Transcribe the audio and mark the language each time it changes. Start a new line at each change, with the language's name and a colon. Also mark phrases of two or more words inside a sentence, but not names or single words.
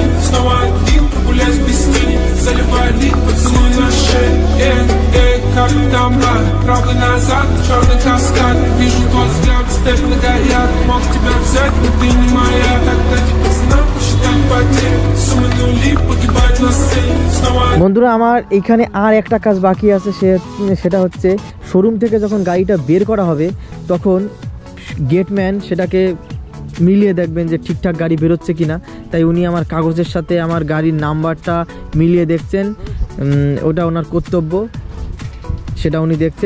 Russian: Снова один, прогуляюсь без тени, заливаю лик, поцелуй на шее. Как там правда назад, черный каскад. Вижу твой взгляд, степь горят. Мог тебя взять, но ты не моя. Так дать пацанам посчитать потери, суммы нули, погибать на сцене. Снова...
Bangla: বন্ধুরা, আমার এইখানে আর একটা কাজ বাকি আছে, সেটা হচ্ছে শোরুম থেকে যখন গাড়িটা বের করা হবে তখন গেটম্যান সেটাকে মিলিয়ে দেখবেন যে ঠিকঠাক গাড়ি বেরোচ্ছে কিনা। তাই উনি আমার কাগজের সাথে আমার গাড়ির নাম্বারটা মিলিয়ে দেখছেন, ওটা ওনার কর্তব্য, সেটা উনি দেখছেন।